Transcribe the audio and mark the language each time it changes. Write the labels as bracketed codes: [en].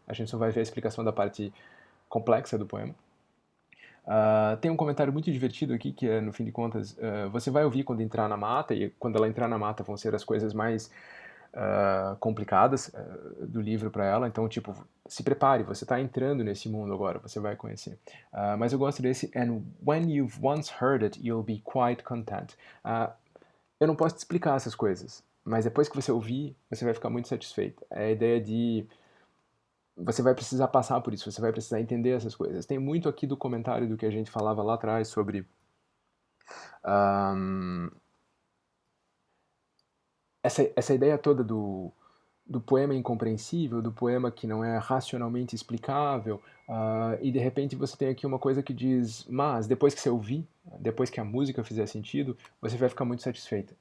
[pt] A gente só vai ver a explicação da parte complexa do poema. Tem um comentário muito divertido aqui que é, no fim de contas, você vai ouvir quando entrar na mata, e quando ela entrar na mata vão ser as coisas mais complicadas do livro para ela, então, tipo, se prepare, você está entrando nesse mundo agora, você vai conhecer. Mas eu gosto desse, [en] and when you've once heard it, you'll be quite content. [pt] Eu não posso te explicar essas coisas, mas depois que você ouvir, você vai ficar muito satisfeito. É a ideia de você vai precisar passar por isso, você vai precisar entender essas coisas. Tem muito aqui do comentário do que a gente falava lá atrás sobre essa ideia toda do poema incompreensível, do poema que não é racionalmente explicável, e de repente você tem aqui uma coisa que diz, mas depois que você ouvir, depois que a música fizer sentido, você vai ficar muito satisfeita.